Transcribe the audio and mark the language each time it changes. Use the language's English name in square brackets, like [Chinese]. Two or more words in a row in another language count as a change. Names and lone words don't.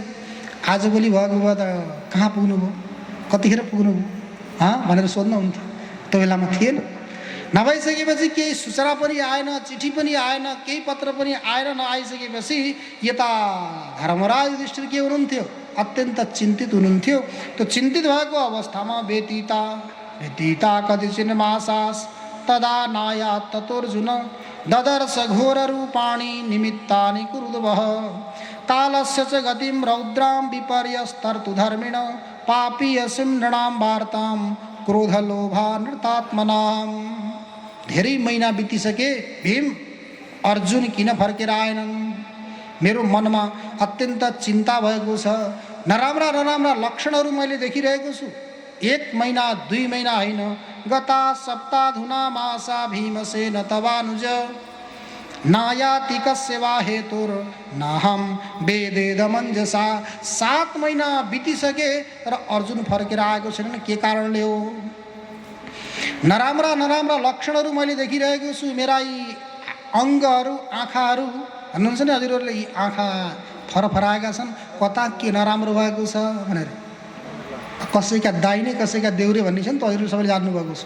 [Nepali] आजभोलि भएको भए त कहाँ पुग्नुभयो, कतिखेर पुग्नुभयो भनेर सोध्नुहुन्थ्यो। त्यो बेलामा थिएन। नभइसकेपछि केही सूचना पनि आएन, चिठी पनि आएन, केही पत्र पनि आएर नआइसकेपछि यता धर्मराज युधिष्ठिर के हुनुहुन्थ्यो, अत्यन्त चिन्तित हुनुहुन्थ्यो। त्यो चिन्तित भएको अवस्थामा [Sanskrit] व्यतीता कतिचिन मासास तदा नायात् ततोर्जुन ददर्श घोर रूपाणि निमित्तानि कुरुद्वः कालस्य च गतिं रौद्रां विपर्यस्तर्तु धर्मिण पापीयसिं नृणां वार्तां क्रोधलोभानृतात्मनां। [Nepali] धेरै महिना बितिसके, भीम अर्जुन किन फर्केर आएनन्? मेरो मनमा अत्यन्त चिन्ता भएको छ। नराम्रा नराम्रा लक्षणहरू मैले देखिरहेको छु। 1 महिना 2 महिना होइन, [Sanskrit] गता सप्ताधुना मासा भीमसेन तवानुज नायाति कस्य वा हेतुर नाहं वेदेदमञ्जसा। [Nepali] 7 महिना बितिसके र अर्जुन फर्केर आएको छैन। के कारणले हो? नराम्रा नराम्रा लक्षणहरू मैले देखिरहेको छु। मेरा यी अङ्गहरू, आँखाहरू, भन्नुहुन्छ नि हजुरहरूले, यी आँखा फरफराएका छन्। कता के नराम्रो भएको छ भनेर, कसैका दाहिने कसैका देउरे भन्ने छ नि त, हजुरहरू सबैले जान्नुभएको छ।